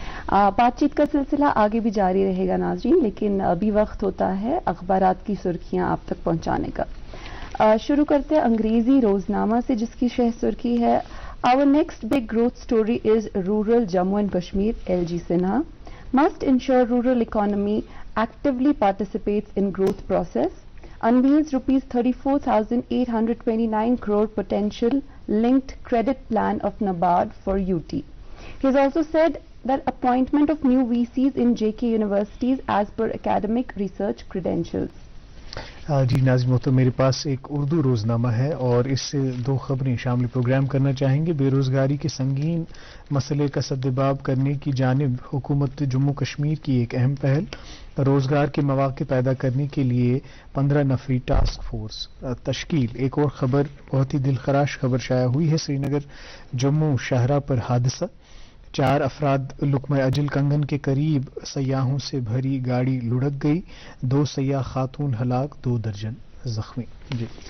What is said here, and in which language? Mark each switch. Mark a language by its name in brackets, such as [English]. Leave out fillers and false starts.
[Urdu] بات چیت کا سلسلہ آگے بھی جاری رہے گا ناظرین، لیکن ابھی وقت ہوتا ہے اخبارات کی سرخیاں آپ تک پہنچانے کا۔ شروع کرتے ہیں انگریزی روزنامہ سے، جس کی شہ سرخی ہے [English] Our next big growth story is rural Jammu and Kashmir. LG Sinha must ensure rural economy actively participates in growth process. Unveils rupees 34,829 crore potential linked credit plan of NABARD for UT. He has also said that appointment of new VCs in JK universities as per academic research credentials. [Urdu] جی ناظرین محترم، میرے پاس ایک اردو روزنامہ ہے اور اس سے 2 خبریں شامل پروگرام کرنا چاہیں گے۔ بے روزگاری کے سنگین مسئلے کا سدباب کرنے کی جانب حکومت جموں کشمیر کی ایک اہم پہل، روزگار کے مواقع پیدا کرنے کے لیے 15 نفری ٹاسک فورس تشکیل۔ ایک اور خبر، بہت ہی دلخراش خبر شائع ہوئی ہے، سری نگر جموں شاہراہ پر حادثہ، 4 افراد لقمہ اجل کنگن کے قریب سیاحوں سے بھری گاڑی لڑک گئی، 2 سیاح خاتون ہلاک، 2 درجن زخمی۔ جی